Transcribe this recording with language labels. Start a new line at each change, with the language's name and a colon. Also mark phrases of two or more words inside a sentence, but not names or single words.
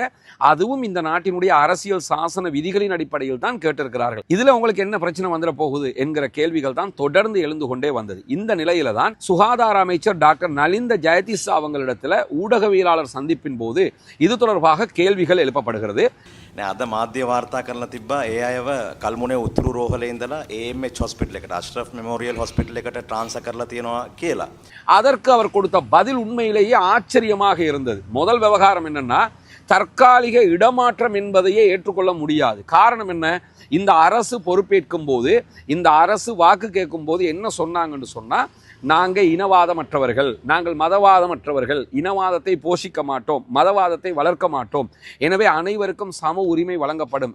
Tamil: அதுவும் இந்த நாட்டினுடைய அரசியல் சாசன விதிகளின் அடிப்படையில் தான் கேட்டிருக்கிறார்கள். இதுல உங்களுக்கு என்ன பிரச்சனை வந்துட போகுது என்கிற கேள்விகள் தான் தொடர்ந்து எழுந்து கொண்டே வந்தது. இந்த நிலையில தான் சுகாதார அமைச்சர் டாக்டர் நலிந்த ஜெயதிசா அவங்களிடத்துல ஊடகவியலாளர் சந்திப்பின் போது இது தொடர்பாக கேள்விகள் எழுப்பப்படுகிறது.
Sinhala: අද මාධ්‍ය වාර්තා කරලා තිබ්බා ඒ අයව කල්මුනේ උතුරු රෝහලේ ඉඳලා AMH හොස්පිටල් එකට අශ්රෆ් මෙමෝරියල් හොස්පිටල් එකට ட்ரான்ஸ்ஃபர் කරලා තියෙනවා කියලා.
Tamil: அதற்கு அவர் கொடுத்த பதில் உண்மையிலேயே ஆச்சரியமாக இருந்தது. முதல் விவகாரம் என்னன்னா, தற்காலிக இடமாற்றம் என்பதையே ஏற்றுக்கொள்ள முடியாது. காரணம் என்ன? இந்த அரசு பொறுப்பேற்கும் போது, இந்த அரசு வாக்கு கேட்கும் போது என்ன சொன்னாங்கன்னு சொன்னா, நாங்கள் இனவாதமற்றவர்கள், நாங்கள் மதவாதமற்றவர்கள், இனவாதத்தை போஷிக்க மாட்டோம், மதவாதத்தை வளர்க்க மாட்டோம், எனவே அனைவருக்கும் சம உரிமை வழங்கப்படும்.